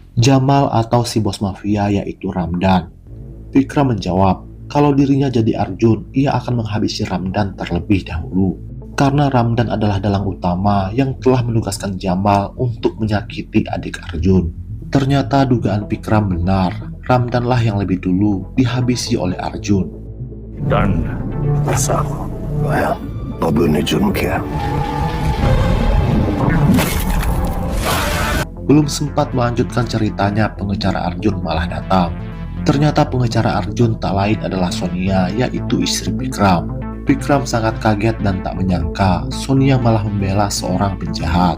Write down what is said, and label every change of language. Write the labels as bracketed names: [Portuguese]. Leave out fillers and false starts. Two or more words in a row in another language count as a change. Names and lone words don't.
[Indonesian] Jamal atau si bos mafia yaitu Ramdan? Vikram menjawab, kalau dirinya jadi Arjun, ia akan menghabisi Ramdan terlebih dahulu. Karena Ramdan adalah dalang utama yang telah menugaskan Jamal untuk menyakiti adik Arjun. Ternyata dugaan Vikram benar, Ramdanlah yang lebih dulu dihabisi oleh Arjun. [Hindi] दंड बाबू ने जुर्म किया। [Indonesian] Belum sempat melanjutkan ceritanya, pengecara Arjun malah datang. Ternyata pengecara Arjun tak lain adalah Sonia, yaitu istri Vikram. Vikram sangat kaget dan tak menyangka Sonia malah membela seorang penjahat.